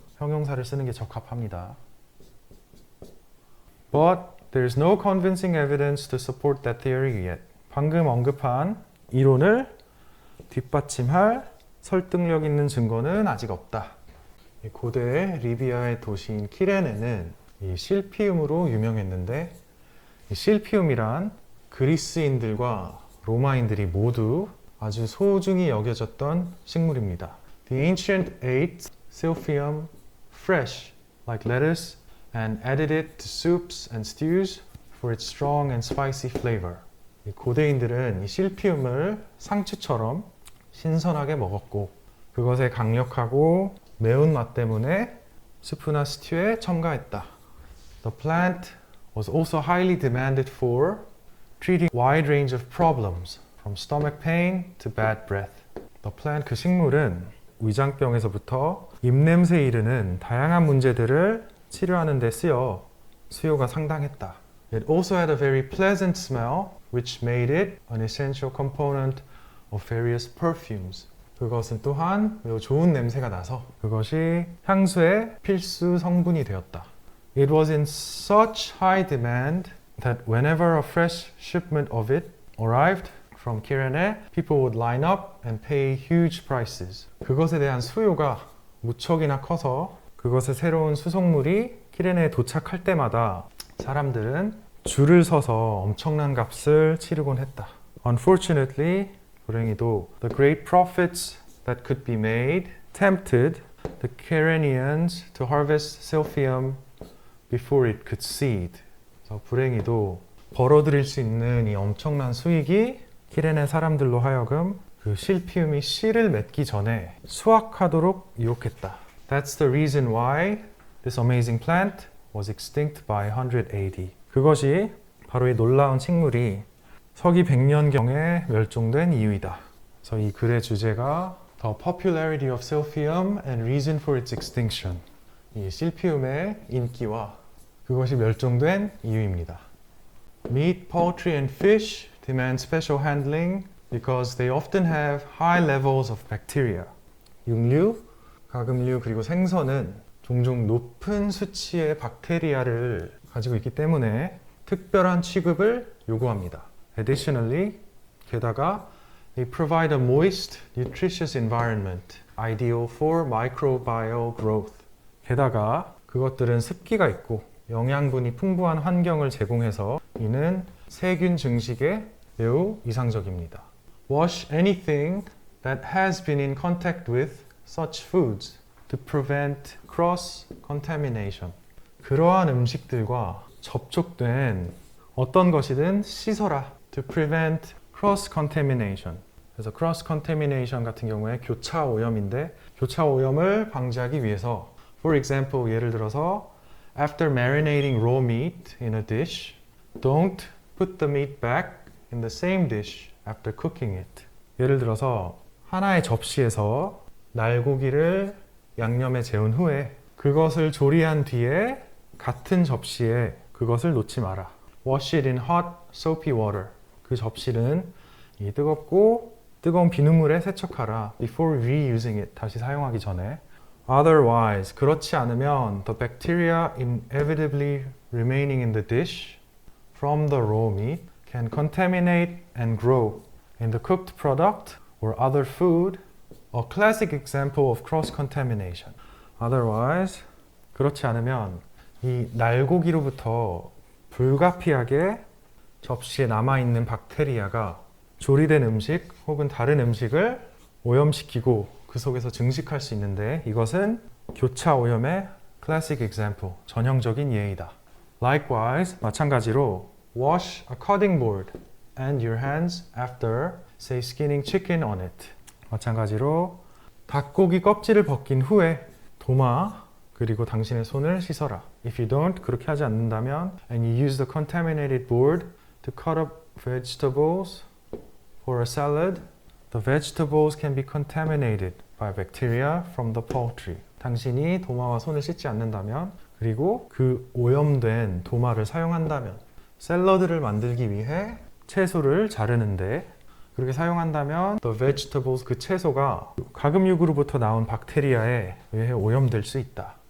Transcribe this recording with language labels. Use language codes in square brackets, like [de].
[ko] 형용사를 쓰는 게 적합합니다. [en] But there's no convincing evidence to support that theory yet. [ko] 방금 언급한 이론을 뒷받침할 설득력 있는 증거는 아직 없다. 고대 리비아의 도시인 키레네는 이 실피움으로 유명했는데 이 실피움이란 그리스인들과 로마인들이 모두 아주 소중히 여겨졌던 식물입니다. [en] The ancient ate silphium fresh, like lettuce, and added it to soups and stews for its strong and spicy flavor. [ko] 이 고대인들은 이 실피움을 상추처럼 신선하게 먹었고 그것의 강력하고 매운맛 때문에 수프나 스튜에 첨가했다. [en] The plant was also highly demanded for treating a wide range of problems, from stomach pain to bad breath. The plant, [ko] 그 식물은 위장병에서부터 입냄새에 이르는 다양한 문제들을 치료하는 데 쓰여 수요가 상당했다. [en] It also had a very pleasant smell, which made it an essential component of various perfumes. [ko] 그것은 또한 매우 좋은 냄새가 나서 그것이 향수의 필수 성분이 되었다. [en] It was in such high demand that whenever a fresh shipment of it arrived from Kyrene, people would line up and pay huge prices. [ko] 그것에 대한 수요가 무척이나 커서 그것의 새로운 수송물이 키레네에 도착할 때마다 사람들은 줄을 서서 엄청난 값을 치르곤 했다. [en] Unfortunately, [ko] 불행히도 [en] the great profits that could be made tempted the Kyrenians to harvest silphium before it could seed. [ko] 그래서 불행히도 벌어들일 수 있는 이 엄청난 수익이 키레네 사람들로 하여금 그 실피움이 씨를 맺기 전에 수확하도록 유혹했다. [en] That's the reason why this amazing plant was extinct by 100 AD. [ko] 그것이 바로 이 놀라운 식물이 서기 100년경에 멸종된 이유이다. 그래서 이 글의 주제가 [en] The popularity of silphium and reason for its extinction. [ko] 이 실피움의 인기와 그것이 멸종된 이유입니다. [en] Meat, poultry and fish demand special handling because they often have high levels of bacteria. [ko] 육류, 가금류 그리고 생선은 종종 높은 수치의 박테리아를 가지고 있기 때문에 특별한 취급을 요구합니다. [en] Additionally, [ko] 게다가 [en] they provide a moist, nutritious environment, ideal for microbial growth. [ko] 게다가 그것들은 습기가 있고 영양분이 풍부한 환경을 제공해서 이는 세균 증식에 매우 이상적입니다. [en] Wash anything that has been in contact with such foods to prevent cross-contamination. [ko] 그러한 음식들과 접촉된 어떤 것이든 씻어라. [en] To prevent cross-contamination. [ko] 그래서 cross-contamination 같은 경우에 교차 오염인데 교차 오염을 방지하기 위해서 [en] For example, [ko] 예를 들어서 [en] After marinating raw meat in a dish, don't put the meat back in the same dish after cooking it. [ko] 예를 들어서 하나의 접시에서 날고기를 양념에 재운 후에 그것을 조리한 뒤에 같은 접시에 그것을 놓지 마라. [en] Wash it in hot, soapy water. [ko] 그 접시는 이 뜨겁고 뜨거운 비눗물에 세척하라. [en] Before reusing it. [ko] 다시 사용하기 전에. [en] Otherwise, [ko] 그렇지 않으면 [en] the bacteria inevitably remaining in the dish from the raw meat can contaminate and grow in the cooked product or other food, a classic example of cross-contamination. Otherwise, [ko] 그렇지 않으면 이 날고기로부터 불가피하게 접시에 남아있는 박테리아가 조리된 음식 혹은 다른 음식을 오염시키고 그 속에서 증식할 수 있는데 이것은 교차 오염의 [en] classic example, [ko] 전형적인 예이다. [en] Likewise, [ko] 마찬가지로 [en] wash a cutting board and your hands after, say, skinning chicken on it. [ko] 마찬가지로 닭고기 껍질을 벗긴 후에 도마 그리고 당신의 손을 씻어라. [en] If you don't, [ko] 그렇게 하지 않는다면 [en] and you use the contaminated board to cut up vegetables for a salad, the vegetables can be contaminated by bacteria from the poultry. [ko] 당신이 도마와 손을 씻지 않는다면 그리고 그 오염된 도마를 사용한다면 샐러드를 만들기 위해 채소를 자르는데 그렇게 사용한다면 [en] the vegetables, [ko] 그 채소가 가금육으로부터 나온 박테리아에 의해 오염될 수 있다.